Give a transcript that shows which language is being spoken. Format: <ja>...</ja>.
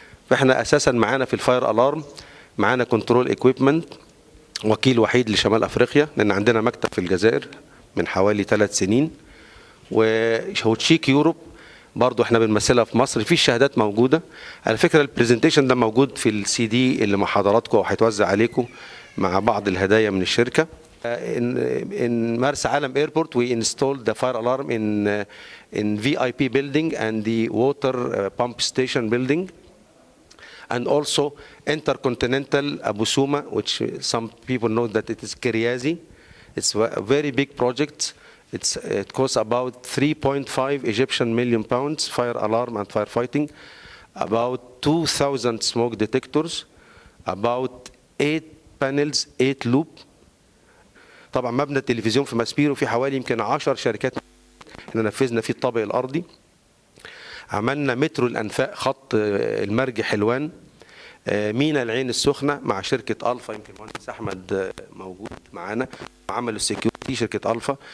<ar>فاحنا اساسا معانا في الفاير الارم معانا كنترول ايكويبمنت وكيل وحيد لشمال افريقيا، لان عندنا مكتب في الجزائر من حوالي 3 سنين. وهوتشيك يوروب برضو احنا بنمثلها في مصر. في الشهادات موجوده على فكره. البرزنتيشن ده موجود في السي دي اللي مع حضراتكم وهيتوزع عليكم مع بعض الهدايا من الشركه.</ar> <en>In مرسى علم airport we installed the fire alarm in VIP building and the water pump station building, and also Intercontinental Abu Suma, which some people know that it is Kiriazi. It's a very big project. It costs about 3.5 Egyptian million pounds, fire alarm and firefighting, about 2,000 smoke detectors, about 8 panels, 8 loop.</en> <ar>طبعا مبنى التلفزيون في ماسبيرو في حوالي يمكن 10 شركات احنا نفذنا فيه الطابق الارضي. عملنا مترو الانفاق خط المرج حلوان، مينا العين السخنه مع شركه الفا، يمكن المهندس احمد موجود معانا، عملوا السكيورتي شركه الفا.</ar>